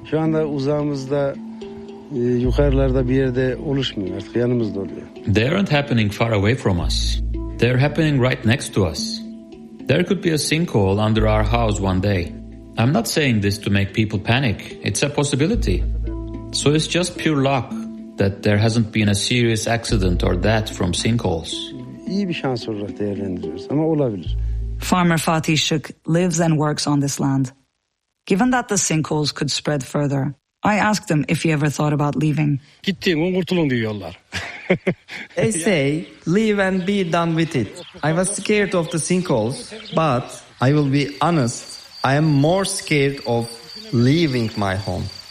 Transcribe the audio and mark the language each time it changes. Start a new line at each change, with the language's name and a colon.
Turkish: Şu anda uzağımızda yukarılarda bir yerde oluşmuyor artık, yanımızda oluyor.
English: They aren't happening far away from us. They're happening right next to us. There could be a sinkhole under our house one day. I'm not saying this to make people panic. It's a possibility. So it's just pure luck that there hasn't been a serious accident or death from sinkholes.
Turkish: İyi bir şans olarak değerlendiriyoruz ama olabilir.
English: Farmer Fatih Şık lives and works on this land. Given that the sinkholes could spread further, I asked him if he ever thought about leaving. They say, leave and be done with it. I was scared of the sinkholes, but I will be honest, I am more scared of leaving my home.